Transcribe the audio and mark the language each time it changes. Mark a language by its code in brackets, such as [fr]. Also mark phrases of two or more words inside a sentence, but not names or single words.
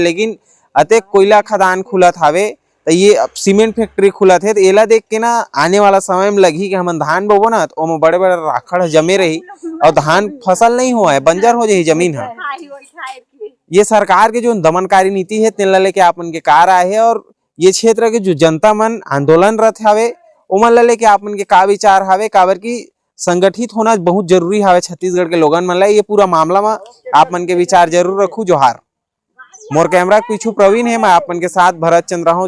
[hne] लेकिन अतेक कोयला खदान खुलत हावे तो ये सीमेंट फैक्ट्री खुलत है, तो एला देख के ना आने वाला समय में लगी कि हम धान बोबो ना तो ओमे बड़े बड़े राखड़ जमे रही और धान फसल नहीं हुआ है, बंजर हो जाही जमीन है। ये सरकार के जो दमनकारी नीति है तेन ला लेके आपन के कार आए है। और ये क्षेत्र के जो जनता मन आंदोलनरत हावे ओमन ला लेके आपन के का विचार हावे, काबर की संगठित होना बहुत जरूरी हावे छत्तीसगढ़ के लोगन मन ला। ये पूरा मामला में आप मन के विचार जरूर रखू। जोहार। मोर कैमरा के पीछू प्रवीण है, मैं आपन के साथ भरत चंद्र हूँ।